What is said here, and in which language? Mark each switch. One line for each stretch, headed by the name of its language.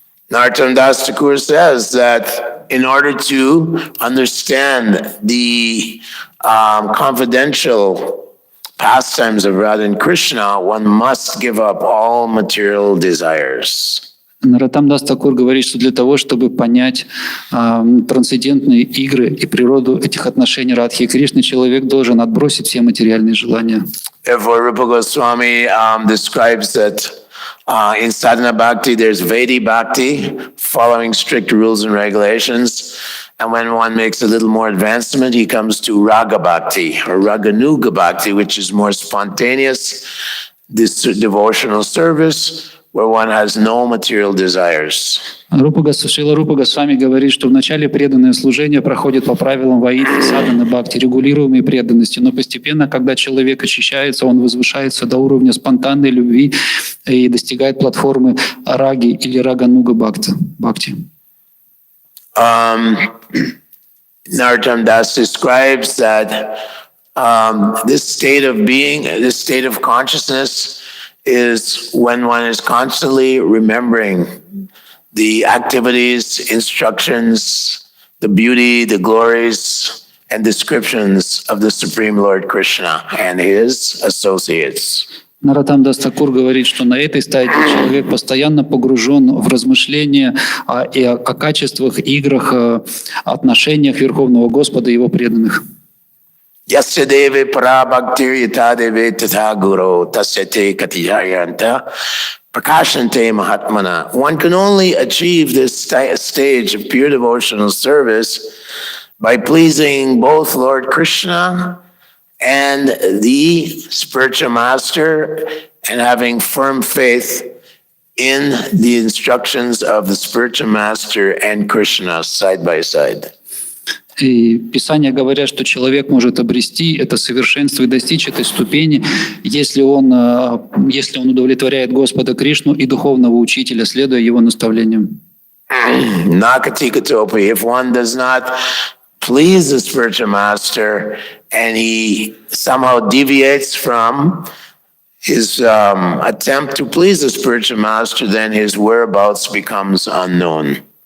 English: Narottam Das Thakur says that in order to understand the confidential pastimes of Radha and Krishna, one must give up all material desires.
Russian: Наротам Дас Такур говорит, что для того, чтобы понять трансцендентные игры и природу этих отношений Радхи и Кришны, человек должен отбросить все материальные желания.
English: Therefore, Rupa Goswami describes that in sadhana bhakti, there's Vedi bhakti, following strict rules and regulations. And when one makes a little more advancement, he comes to raga bhakti or raganuga bhakti, which is more spontaneous, this devotional service where one has no material desires.
Russian: Шрила Рупа Госвами говорит, что вначале преданное служение проходит по правилам ваидхи, садханы, бхакти, регулируемой преданности, но постепенно, когда человек очищается, он возвышается до уровня спонтанной любви и достигает платформы раги или рагануга бхакти.
English: Narottam Das describes that this state of being, this state of consciousness is when one is constantly remembering the activities, instructions, the beauty, the glories, and descriptions of the Supreme Lord Krishna and his associates.
Russian: Наротам Дас Такур говорит, что на этой стадии человек постоянно погружен в размышления о качествах, играх, отношениях Верховного Господа и Его преданных.
Sanskrit: Yasyadeve parabhaktir yatadeve tatha guru tasyate katiyayanta prakashante mahatmana.
English: One can only achieve this stage of pure devotional service by pleasing both Lord Krishna and the spiritual master and having firm faith in the instructions of the spiritual master and Krishna side by side.
Russian: И Писания говорят, что человек может обрести это совершенство и достичь этой ступени, если он удовлетворяет Господа Кришну и духовного учителя, следуя его наставлениям.
English: Nakatikatopi, if one does not please the spiritual master and he somehow deviates from his attempt to please the spiritual master, then his whereabouts becomes unknown.